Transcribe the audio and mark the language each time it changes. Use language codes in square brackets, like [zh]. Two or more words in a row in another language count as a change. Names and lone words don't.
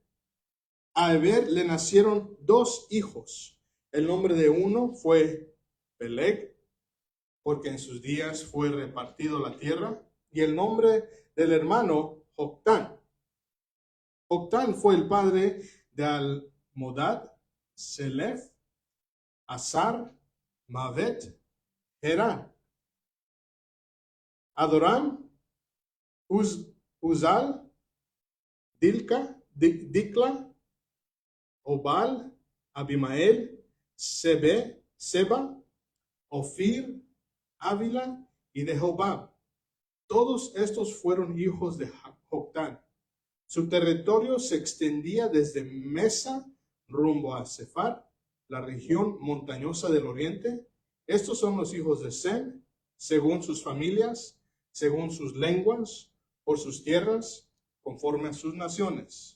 [es] A Eber le nacieron dos hijos. El nombre de uno fue Peleg porque en sus días fue repartido la tierra, y el nombre del hermano Joctán. Joctán fue el padre de Almodad, Selef, Azar, Mavet, Herán, Adoram, Uzal, Dikla, Obal, Abimael, Seba, Ofir, Ávila y de Jobab. Todos estos fueron hijos de Joctán. Su territorio se extendía desde Mesa rumbo a Sefar, la región montañosa del oriente. Estos son los hijos de Sem, según sus familias, según sus lenguas, por sus tierras, conforme a sus naciones.